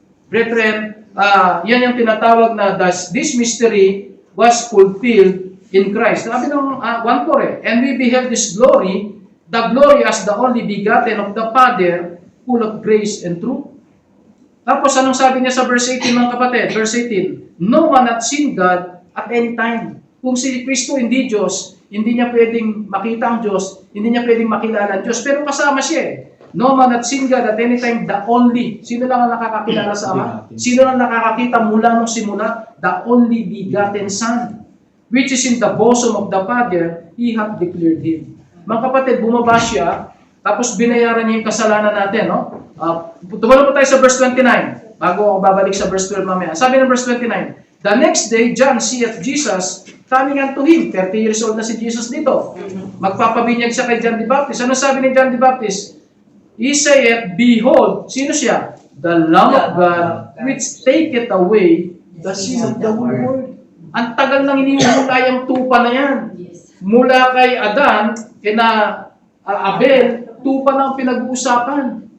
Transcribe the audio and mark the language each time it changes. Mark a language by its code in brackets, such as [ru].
[en] Brethren, [tl] yan yung tinatawag na [en] this mystery was fulfilled in Christ. [tl] Sabi ng [en] 1:4 and we beheld this glory, the glory as the only begotten of the Father, full of grace and truth. [tl] Tapos anong sabi niya sa verse 18 mga kapatid? [en] Verse 18, no one hath seen God at any time. [tl] Kung si Kristo hindi Diyos, hindi niya pwedeng makita ang Diyos, hindi niya pwedeng makilala ang Diyos, pero kasama siya [en] No man hath seen God at any time, the only. [tl] Sino lang ang nakakakilala sa Ama? Sino lang nakakakita mula nung simula? [en] The only begotten Son, which is in the bosom of the Father, He hath declared Him. [tl] Mga kapatid, bumaba siya, tapos binayaran niya yung kasalanan natin, no? Tumalo po tayo sa verse 29, bago ako babalik sa verse 12 mamaya. Sabi ng [en] verse 29, the next day, John seeth Jesus coming unto him. [tl] 30 years old na si Jesus dito. Magpapabinyag siya kay John the Baptist. Ano sabi ni John the Baptist? [en] He saith, behold, [tl] sino siya? [en] The Lamb of God, which taketh away the sin of the whole world. [tl] Ang tagal nang iniumulay ang tupa na yan. Mula kay Adan, kina Abel, tupa na ang pinag-uusapan.